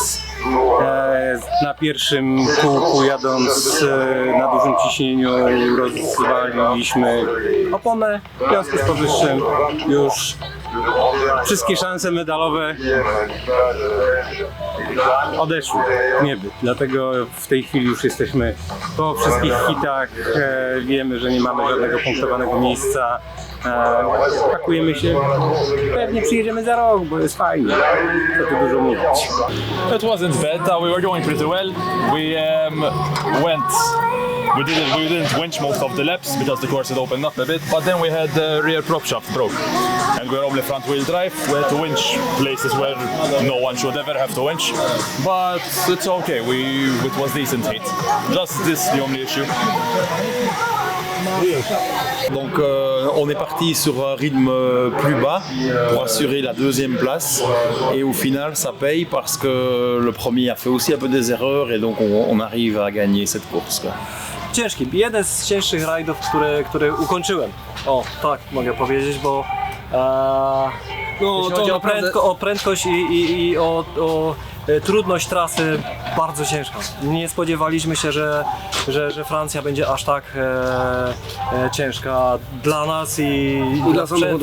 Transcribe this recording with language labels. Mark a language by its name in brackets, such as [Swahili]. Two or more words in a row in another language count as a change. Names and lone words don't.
[Polish] Na pierwszym kółku jadąc na dużym ciśnieniu rozwaliliśmy oponę, w związku z powyższym już wszystkie szanse medalowe odeszły w niebyt. Dlatego w tej chwili już jesteśmy po wszystkich hitach, wiemy, że nie mamy żadnego punktowanego miejsca. Pakujemy się, pewnie przyjedziemy za rok, bo jest fajnie, co tu dużo mówić. [English] It wasn't bad, we were going pretty well. We didn't winch most of the laps because the course had opened up a bit, but then we had the rear prop shaft broke and we were only front wheel drive. We had to winch places where no one should ever have to winch, but it's okay, it was decent heat. Just this the only issue. [French] Donc on est parti sur un rythme plus bas pour assurer la deuxième place et au final ça paye parce que le premier a fait aussi un peu des erreurs et donc on arrive à gagner cette course, quoi. [Polish] Ciężki, jeden z cięższych rajdów, który ukończyłem. O, tak mogę powiedzieć, bo jeśli chodzi o prędkość i o trudność trasy, bardzo ciężka. Nie spodziewaliśmy się, że Francja będzie aż tak ciężka dla nas i dla samochodu.